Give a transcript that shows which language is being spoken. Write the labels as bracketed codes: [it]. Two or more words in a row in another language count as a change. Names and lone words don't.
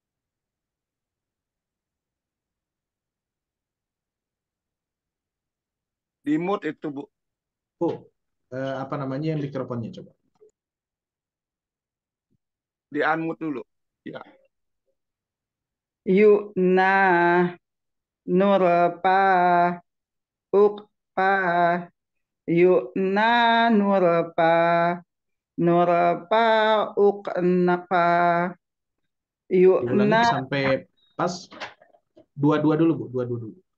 [id] Di mute itu, Bu. Oh, apa namanya mikrofonnya coba. Di unmute dulu. Ya. Yu'na nurpa ukpa. Yu'na nurpa uknapa. Diulangi Yu'na sampai pas. Dua-dua dulu, Bu. Dua-dua dulu.